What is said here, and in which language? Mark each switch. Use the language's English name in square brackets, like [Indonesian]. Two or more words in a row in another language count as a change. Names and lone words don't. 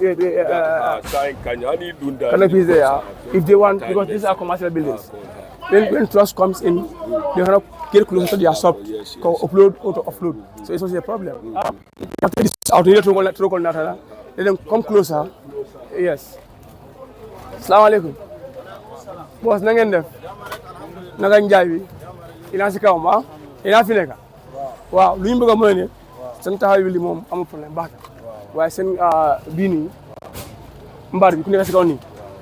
[English] canopies there, if they want, because these are commercial buildings, when trust comes in, they cannot get closer to their shop, upload, auto offload. So it's also a problem. After this out here to let them come closer. Yes. [Arabic] السلام عليكم. [Wolof] Boss, nangen def. Nangan jaay bi. Ina ci kaw ma. Ina fi nekk. Waaw, lu ñu bëgg mooy ne seen taxaw li moom amul problème baax na waaye seen bii nii mbaar bi ku nekk si kaw nii nga